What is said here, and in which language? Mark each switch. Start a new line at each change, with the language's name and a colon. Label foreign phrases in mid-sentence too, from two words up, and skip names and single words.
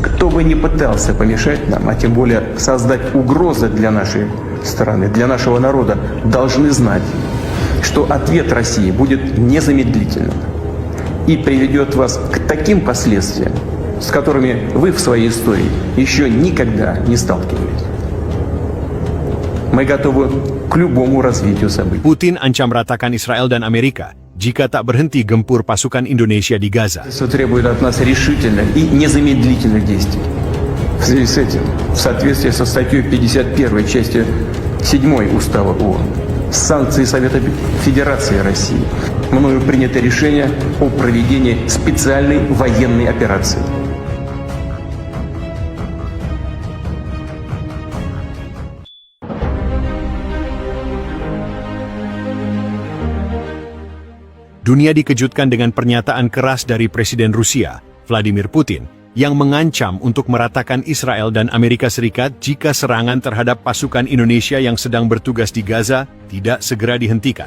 Russian: Кто бы ни пытался помешать нам, а тем более создать угрозы для нашей страны, для нашего народа, должны знать, что ответ России будет незамедлительным и приведет вас к таким последствиям, с которыми вы в своей истории еще никогда не сталкивались. Мы готовы к любому развитию событий.
Indonesian: Putin ancam ratakan Israel dan Amerika jika tak berhenti gempur pasukan Indonesia di Gaza.
Russian: Это требует от нас решительных и незамедлительных действий. В связи с этим, в соответствии со статьей 51 части 7 Устава ООН, санкции Совета Федерации России, мною принято решение о проведении специальной военной операции.
Indonesian: Dunia dikejutkan dengan pernyataan keras dari Presiden Rusia, Vladimir Putin, yang mengancam untuk meratakan Israel dan Amerika Serikat jika serangan terhadap pasukan Indonesia yang sedang bertugas di Gaza tidak segera dihentikan.